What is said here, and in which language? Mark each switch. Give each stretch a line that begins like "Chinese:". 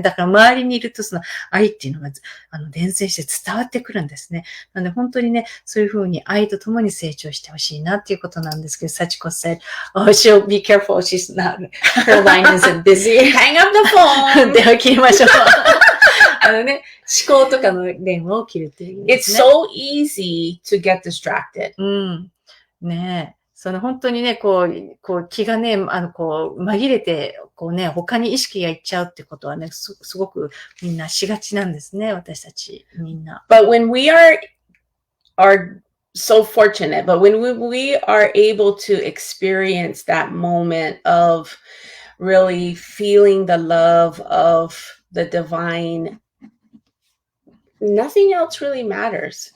Japanese: だから周りにいると、愛っていうのが、伝染して伝わってくるんですね。なので、本当にね、そういうふうに愛とともに成長してほしいなっていうことなんですけど、
English: Sachiko said, she'll be careful, she's not, her line isn't busy. Hang up the phone!
Japanese: 電話切りましょう。思考とかの電話を切るっていう、ね。
English: It's so easy to get distracted.
Japanese: ねえ。本当にね、気がね、紛れて、他に意識がいっちゃうってことはね、すごくみんなしがちなんですね、私たち、みんな。
English: But when we are so fortunate, but when we are able to experience that moment of really feeling the love of the divine, nothing else really matters.